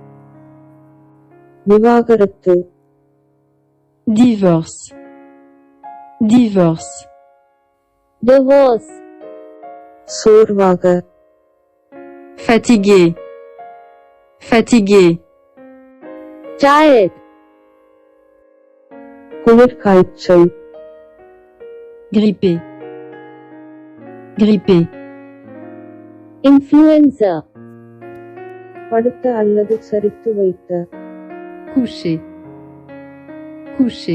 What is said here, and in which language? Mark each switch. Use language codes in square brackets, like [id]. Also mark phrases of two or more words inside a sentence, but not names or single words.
[ta] விவாகரத்து. [fr] Divorce. Divorce. [en] Divorce. [ta] சோர்வாக. [fr] Fatigué. Fatigué. [en] Tired. [ta] குளிர்காய்ச்சல். [fr] Grippé. Grippé. [en] Influenza. [ta] படுத்த அல்லது சரித்து வைத்த. [fr] Couché. Couché.